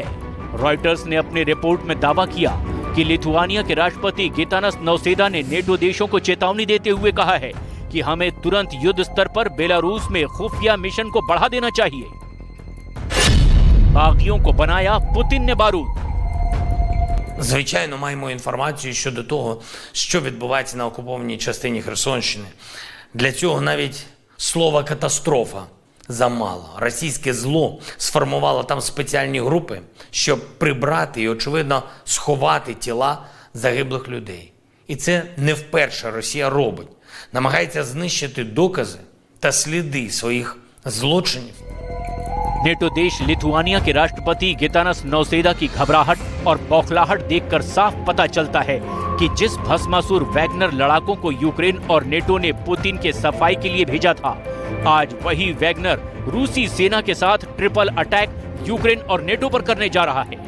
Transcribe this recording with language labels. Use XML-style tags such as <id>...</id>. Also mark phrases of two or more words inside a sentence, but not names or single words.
<hi>रॉयटर्स ने अपने रिपोर्ट में दावा किया कि लिथुआनिया के राष्ट्रपति गितानस नौसेदा ने नेटो देशों को चेतावनी देते हुए कहा है कि हमें तुरंत युद्ध स्तर पर बेलारूस में खुफिया मिशन को बढ़ा देना चाहिए। बागियों को बनाया पुतिन ने बारूद।</hi> <uk>Звичайно, маємо інформацію щодо того, що відбувається на окупованій частині Херсонщини. Для цього навіть слова «катастрофа» замало. Російське зло сформувало там спеціальні групи, щоб прибрати і, очевидно, сховати тіла загиблих людей. І це не вперше Росія робить. Намагається знищити докази та сліди своїх злочинів.</uk> <hi>नेटो देश लिथुआनिया के राष्ट्रपति गितानस नौसेदा की घबराहट और बौखलाहट देखकर साफ पता चलता है कि जिस भस्मासुर वैगनर लड़ाकों को यूक्रेन और नेटो ने पुतिन के सफाई के लिए भेजा था, आज वही वैगनर रूसी सेना के साथ</hi> <en>triple attack</en> <hi>यूक्रेन और नेटो पर करने जा रहा है।</hi>